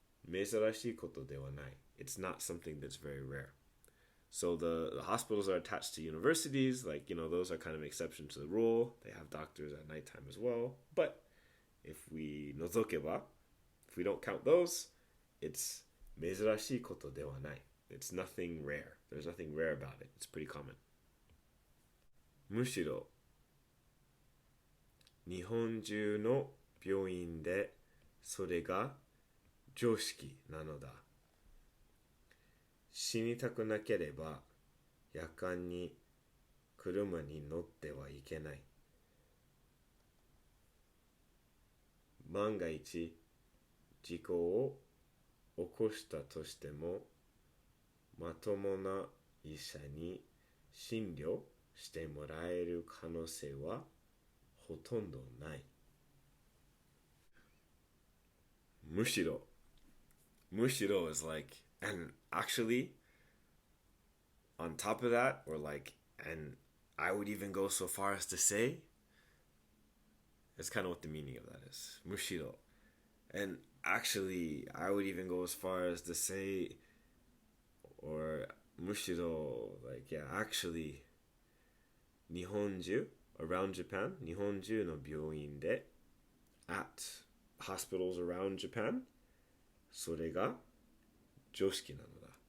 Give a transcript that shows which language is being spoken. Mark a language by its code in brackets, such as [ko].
[ja] 珍しいことではない [en] it's not something that's very rare so the hospitals are attached to universities like those are kind of an exception to the rule they have doctors at nighttime as well but if we [ja] 除けば [en] if we don't count those it's 珍しいことではない It's nothing rare. There's nothing rare about it. It's pretty common. [ja] むしろ日本中の病院でそれが常識なのだ。死にたくなければ夜間に車に乗ってはいけない。万が一事故を起こしたとしてもまともな医者に診療してもらえる可能性はほとんどない。むしろ [en] is like, and actually on top of that, or like, and I would even go so far as to say, that's kind of what the meaning of that is. [ja] むしろ [en] and actually I would even go as far as to say, or むしろ like, yeah, actually [ja] 日本中 [en] around Japan [ja] 日本中の病院で [en] at hospitals around Japan [ja] それが常識なのだ。